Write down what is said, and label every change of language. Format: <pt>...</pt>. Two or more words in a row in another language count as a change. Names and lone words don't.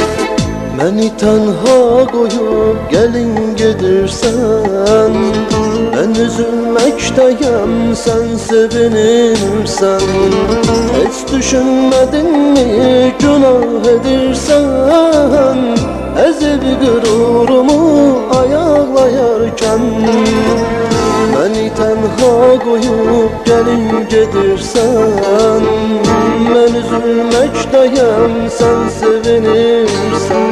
<tr>Beni tenha koyup gelin gedirsen. Ben üzülmekteyim, sen sevinirsen. Hiç düşünmedin mi günah edirsen?</tr> <az>Ezib qürurumu ayaqlayarkən məni tənha qoyub gəlin gedirsən. Mən üzülməkdəyəm, sən sevinirsən.</az>